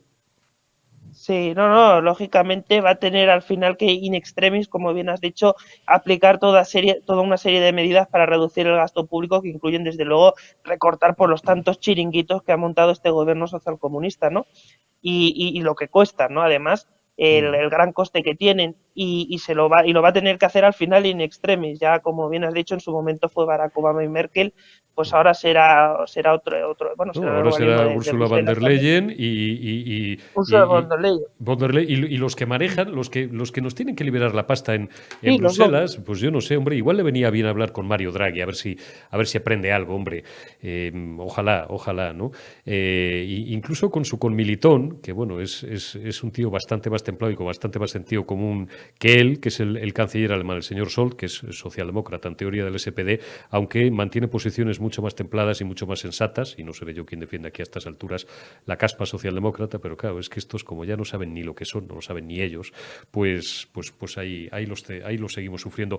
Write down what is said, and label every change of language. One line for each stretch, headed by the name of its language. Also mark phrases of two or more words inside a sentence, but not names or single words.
Spanish: Sí, no, lógicamente va a tener al final que
Latin: in extremis,
Spanish: como bien has dicho, aplicar toda una serie de medidas para reducir el gasto público, que incluyen desde luego recortar por los tantos chiringuitos que ha montado este gobierno socialcomunista, ¿no? Y lo que cuesta, ¿no? Además, el gran coste que tienen y lo va a tener que hacer al final
Latin: in extremis.
Spanish: Ya, como bien has dicho, en su momento fue Barack Obama y Merkel, pues ahora será otro bueno, No, será el ahora organismo será de Ursula von der Bruselas Leyen Ursula von der Leyen. y los que manejan, los que nos tienen que liberar la pasta en Sí, los lobbies. Bruselas, pues yo no sé, hombre, igual le venía bien hablar con Mario Draghi, a ver si aprende algo, hombre. Ojalá, ¿no? Incluso con Militón, que bueno, es un tío bastante más templado y con bastante más sentido común que él, que es el canciller alemán, el señor Scholz, que es socialdemócrata en teoría del SPD, aunque mantiene posiciones mucho más templadas y mucho más sensatas, y no seré yo quien defienda aquí a estas alturas la caspa socialdemócrata, pero claro, es que estos como ya no saben ni lo que son, no lo saben ni ellos, pues ahí los seguimos sufriendo.